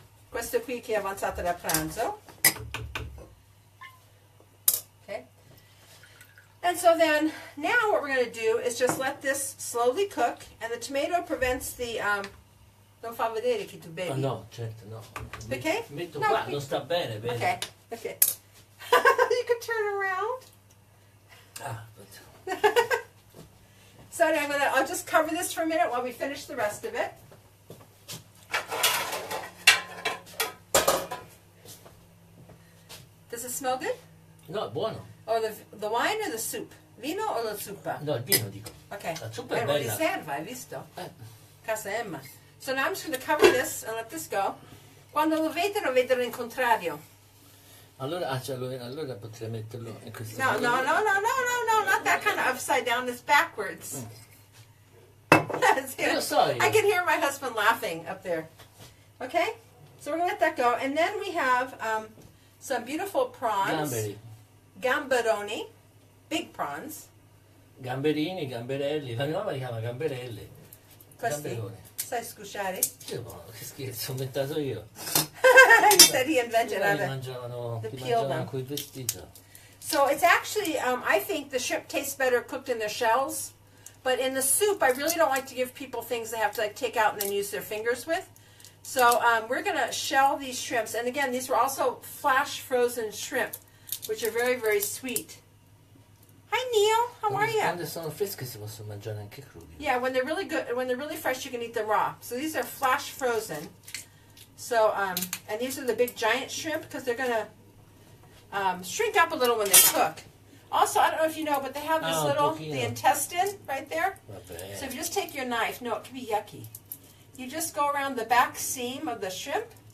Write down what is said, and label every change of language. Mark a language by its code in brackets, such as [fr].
[it] Questo qui che è avanzato da pranzo. [en] Okay. And so then, now what we're going to do is just let this slowly cook. And the tomato prevents the... [it] non fa vedere che tu bevi. Oh, no, certo, no. Perché? Metto qua, non sta bene, bene. [en] Okay, okay. You could turn around. Ah, So anyway, I'll just cover this for a minute while we finish the rest of it. Does it smell good? [it] No, è buono. [en] Or the wine or the soup? [it] Vino o la zuppa? No, il vino dico. [en] Okay. [it] La zuppa è Lo bella. riserva, hai visto? Casa Emma. [en] So now I'm just going to cover this and let this go. [it] Quando lo vedono il contrario. Allora potrei metterlo in questo No, modo. [en] not that kind of upside down. It's backwards. I can hear my husband laughing up there. Okay, so we're going to let that go. And then we have some beautiful prawns. Gamberoni. Big prawns. [it] Gamberini, gamberelli. La mia mamma li chiama gamberelli. Questi? Sai scusciare? Che scherzo, ho inventato io. [en] He said he invented it. [it] Mangiavano quel vestito. [en] So it's actually, I think the shrimp tastes better cooked in their shells. But in the soup, I really don't like to give people things they have to like take out and then use their fingers with. So we're going to shell these shrimps. And again, these were also flash frozen shrimp, which are very, very sweet. Hi Neil, how are you? [it] Quando sono fresche si possono mangiare anche crudi. [en] Yeah, when they're really good, when they're really fresh, you can eat them raw. So these are flash frozen. So and these are the big giant shrimp because they're gonna shrink up a little when they cook. Also, I don't know if you know, but they have this the intestine right there. So if you just take your knife, no, it can be yucky. You just go around the back seam of the shrimp.